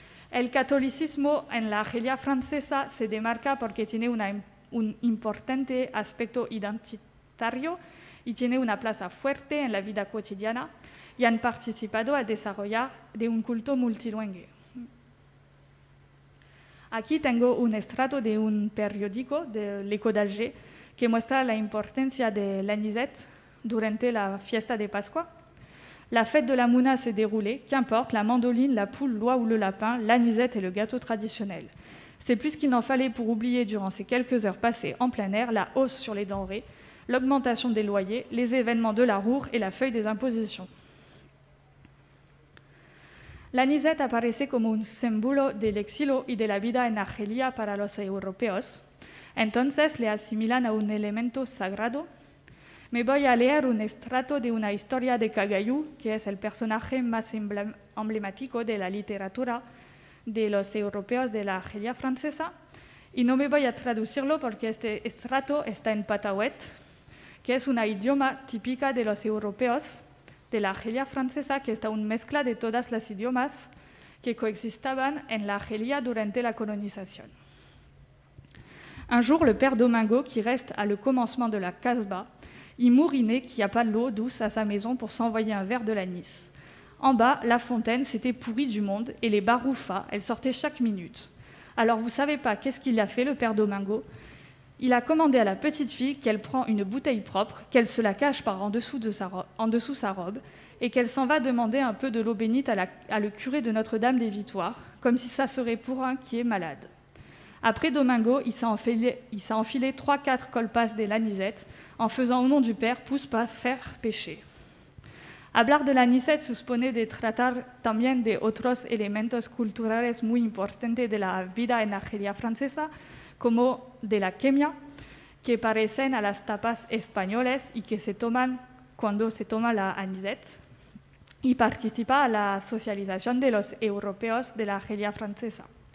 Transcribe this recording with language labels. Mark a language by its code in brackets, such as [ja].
[es] El catolicismo en la Argelia francesa se demarca porque tiene un importante aspecto identitario y tiene una plaza fuerte en la vida cotidiana y han participado a desarrollar de un culto multilingüe. Aquí tengo un estrato de un periódico de l'Écho d'Alger que muestra la importancia de l'anisette durante la fiesta de Pascua. [fr] La fête de la Mouna s'est déroulée, qu'importe, la mandoline, la poule, l'oie ou le lapin, l'anisette et le gâteau traditionnel. C'est plus qu'il n'en fallait pour oublier durant ces quelques heures passées en plein air la hausse sur les denrées, l'augmentation des loyers, les événements de la Roure et la feuille des impositions. [es] La anisette aparece como un símbolo del exilio y de la vida en Argelia para los europeos. Entonces le asimilan a un elemento sagrado. Me voy a leer un extracto de una historia de Cagayú, que es el personaje más emblemático de la literatura de los europeos de la Argelia francesa. Y no me voy a traducirlo porque este extracto está en patahuet, que es una idioma típica de los europeos de la Argelia francesa, que está una mezcla de todas las idiomas que coexistaban en la Argelia durante la colonisation. [fr] Un jour, le père Domingo, qui reste à le commencement de la Casbah, il mourinait qu'il n'y a pas l'eau douce à sa maison pour s'envoyer un verre de l'anis. En bas, la fontaine s'était pourrie du monde et les baroufas, elles sortaient chaque minute. Alors vous ne savez pas qu'est-ce qu'il a fait, le père Domingo? Il a commandé à la petite fille qu'elle prend une bouteille propre, qu'elle se la cache par en dessous sa robe et qu'elle s'en va demander un peu de l'eau bénite à le curé de Notre-Dame des Victoires, comme si ça serait pour un qui est malade. Après Domingo, il s'est enfilé 3-4 colpas de l'anisette en faisant au nom du Père pouce pas faire pécher. [es] Hablar de la anisette supone de tratar también de otros elementos culturales muy importantes de la vida en Argelia francesa, como de la quemia, que parecen a las tapas españoles y que se toman cuando se toma la anisette, y participa a la socialización de los europeos de la Argelia francesa.